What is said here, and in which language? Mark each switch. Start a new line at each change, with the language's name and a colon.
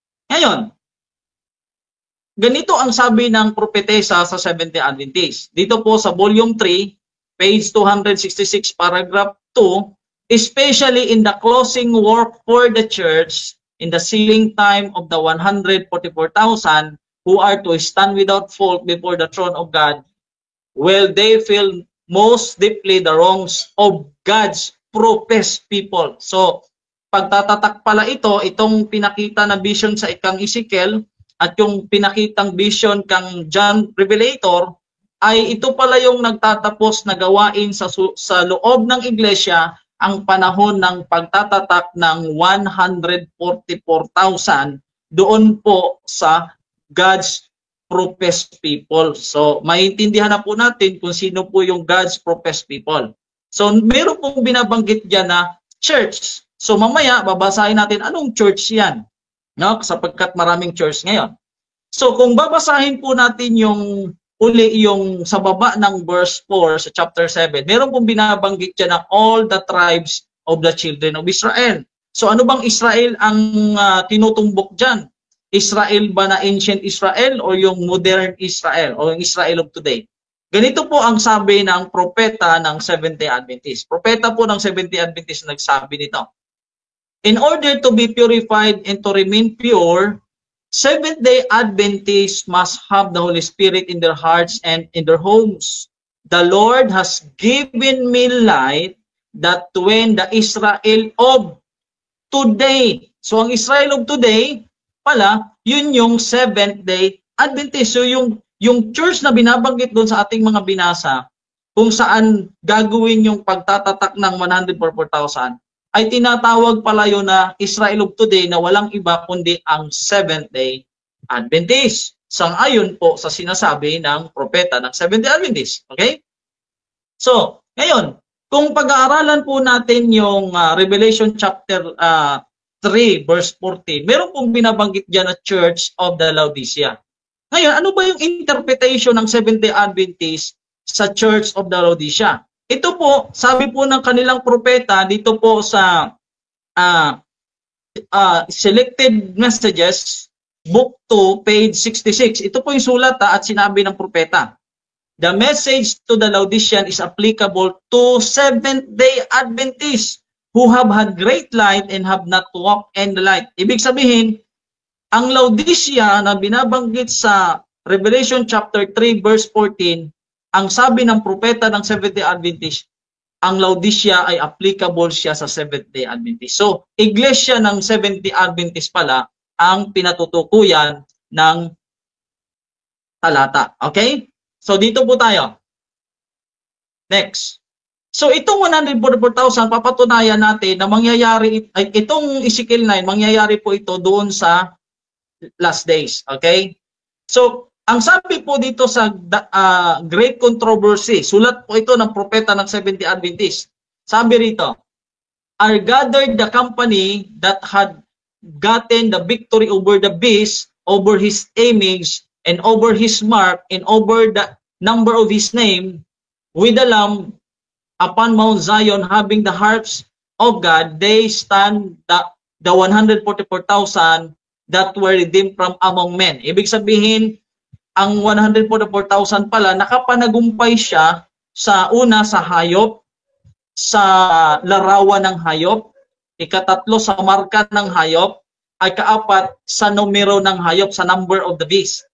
Filipino: Ngayon, ganito ang sabi ng propetesa sa Seventh-day Adventist. Dito po sa
English: volume 3, page 266, paragraph 2, especially in the closing work for the church, in the sealing time of the 144,000 who are to stand without fault before the throne of God, will they feel most deeply the wrongs of God's professed people.
Filipino: So, pagtatatak pala ito, itong pinakita na vision sa ikang Ezekiel at yung pinakitang vision kang John Revelator, ay ito pala yung nagtatapos na gawain sa loob ng iglesia ang panahon ng pagtatatak ng 144,000 doon po sa
English: God's professed people.
Filipino: So, maintindihan na po natin kung sino po yung
English: God's professed people.
Filipino: So, meron pong binabanggit dyan na church. So, mamaya, babasahin natin anong church yan. No? Sapagkat maraming church ngayon. So, kung babasahin po natin yung sa baba ng verse 4 sa chapter 7, meron pong binabanggit dyan na
English: all the tribes of the children of Israel.
Filipino: So, ano bang Israel ang tinutumbok dyan? Israel ba na ancient Israel o yung modern Israel o yung Israel of today? Ganito po ang sabi ng propeta ng Seventh-day Adventist. Propeta po ng Seventh-day Adventist nagsabi nito.
English: In order to be purified and to remain pure, Seventh-day Adventists must have the Holy Spirit in their hearts and in their homes. The Lord has given me light that when the Israel of today,
Filipino: so ang
English: Israel of today,
Filipino: pala, yun yung
English: Seventh-day Adventist.
Filipino: So yung yung church na binabanggit doon sa ating mga binasa, kung saan gagawin yung pagtatatak ng 144,000, ay tinatawag pala yun na Israel of today na walang iba kundi ang Seventh-day Adventist. Sang-ayon po sa sinasabi ng propeta ng Seventh-day Adventist. Okay? So, ngayon, kung pag-aaralan po natin yung Revelation chapter 3 verse 14, meron pong binabanggit dyan na Church of the Laodicea. Ngayon, ano ba yung interpretation ng Seventh-day Adventist sa Church of the Laodicea? Ito po, sabi po ng kanilang propeta dito po sa Selected Messages, Book 2, page 66. Ito po yung sulat at sinabi ng propeta.
English: The message to the Laodicean is applicable to Seventh-day Adventists who have had great light and have not walked in the light.
Filipino: Ibig sabihin, ang Laodicea na binabanggit sa Revelation chapter 3 verse 14, ang sabi ng propeta ng Seventh-day Adventist, ang Laodicea ay applicable siya sa Seventh-day Adventist. So, iglesia ng Seventh-day Adventist pala ang pinatutukuyan ng talata. Okay? So, dito po tayo. Next. So, itong 144,000, papatunayan natin na mangyayari, itong Ezekiel 9, mangyayari po ito doon sa last days. Okay? So, ang sabi po dito sa Great Controversy, sulat po ito ng propeta ng Seventh-day Adventist. Sabi rito,
English: are gathered the company that had gotten the victory over the beast, over his image, and over his mark, and over the number of his name, with the Lamb upon Mount Zion, having the harps of God. They stand the 144,000 that were redeemed from among men.
Filipino: Ibig sabihin, ang 144,000 pala, nakapanagumpay siya sa una sa hayop, sa larawan ng hayop, ikatatlo sa marka ng hayop, ay kaapat sa numero ng hayop, sa
English: number of the beast.